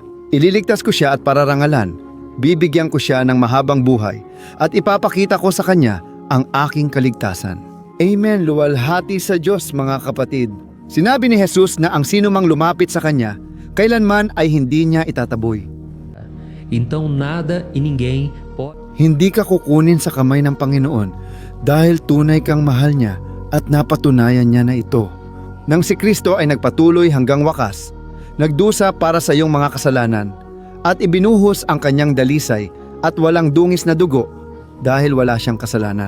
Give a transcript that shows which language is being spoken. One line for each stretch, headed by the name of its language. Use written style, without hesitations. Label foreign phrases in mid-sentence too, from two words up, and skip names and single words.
Filipino: Ililigtas ko siya at pararangalan, bibigyan ko siya ng mahabang buhay, at ipapakita ko sa kanya ang aking kaligtasan. Amen, luwalhati sa Diyos mga kapatid. Sinabi ni Jesus na ang sino mang lumapit sa kanya, kailanman ay hindi niya itataboy.
Portuguese: Então nada e ninguém pode
Filipino: Hindi ka kukunin sa kamay ng Panginoon dahil tunay kang mahal niya at napatunayan niya na ito. Nang si Kristo ay nagpatuloy hanggang wakas, nagdusa para sa iyong mga kasalanan at ibinuhos ang kanyang dalisay at walang dungis na dugo dahil wala siyang kasalanan.